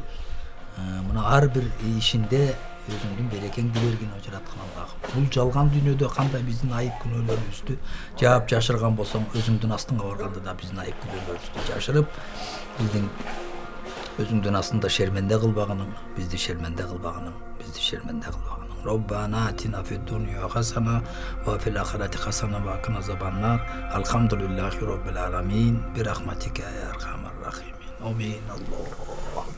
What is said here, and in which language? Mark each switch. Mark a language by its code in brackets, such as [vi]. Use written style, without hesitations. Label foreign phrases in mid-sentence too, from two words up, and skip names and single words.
[ky] Мына ар бир ишинде өзүңдүн берекеңди бергин о жараткан Аллахым. Бул жалган дүйнөдө кандай биздин айып күнөөлөрүбүздү жаап жашырган болсоң, өзүңдүн астыңга барганда да биздин айып күнөөлөрүбүздү жашырып, биздин өзүңдүн астында шерменде кылбаганың, бизди шерменде кылбаганың, бизди шерменде кылбаганың. [ar] ربنا آتنا في الدنيا حسنة وفي الآخرة حسنة وقنا عذاب النار. الحمد لله رب العالمين. برحمتك يا أرحم الراحمين. آمين. الله.